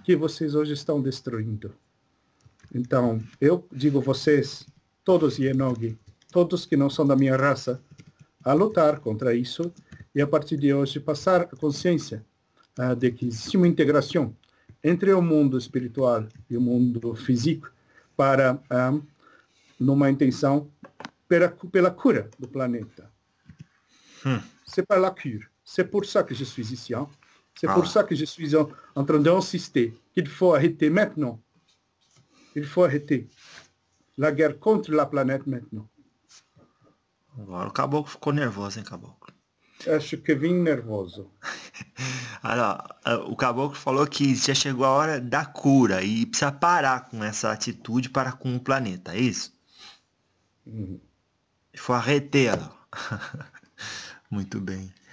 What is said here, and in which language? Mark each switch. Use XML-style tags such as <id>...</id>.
<pt>que vocês hoje estão destruindo. Então, eu digo vocês, todos Yenogi, todos que não são da minha raça, a lutar contra isso e, a partir de hoje, passar a consciência de que existe uma integração entre o mundo espiritual e o mundo físico para, numa intenção pela cura do planeta.</pt> <fr>C'est pas la cure. C'est pour ça que je suis ici. Hein? C'est pour ça que je suis en train d'insister qu'il faut arrêter maintenant. Il faut arrêter la guerre contre la planète maintenant.</fr> <pt>Agora o caboclo ficou nervoso, hein, caboclo? Acho que vim nervoso. Olha, o caboclo falou que já chegou a hora da cura e precisa parar com essa atitude para com o planeta, é isso? Uhum. Foi arreter, ó. Muito bem.</pt>